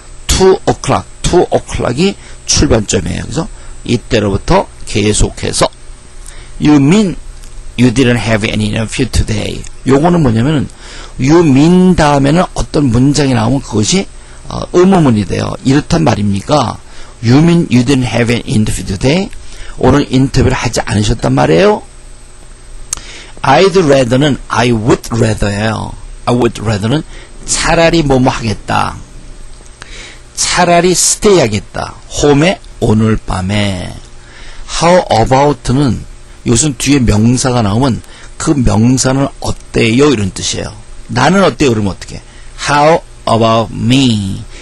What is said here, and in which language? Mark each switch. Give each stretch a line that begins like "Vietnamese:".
Korean: 2 o'clock이 출발점이에요. 그죠? 이때로부터 계속해서
English: You mean you didn't have any interview today.
Korean: 요거는 뭐냐면은 you mean 다음에는 어떤 문장이 나오면 그것이 의문문이 돼요. 이렇단 말입니까?
English: You mean you didn't have an interview today?
Korean: 오늘 인터뷰를 하지 않으셨단 말이에요? I'd rather는 I would rather예요. I would rather는 차라리 뭐뭐 하겠다. 차라리 stay 하겠다. home에 오늘 밤에. How about는 요즘 뒤에 명사가 나오면 그 명사는 어때요? 이런 뜻이에요. 나는 어때요? 그러면 어떻게?
English: How about me?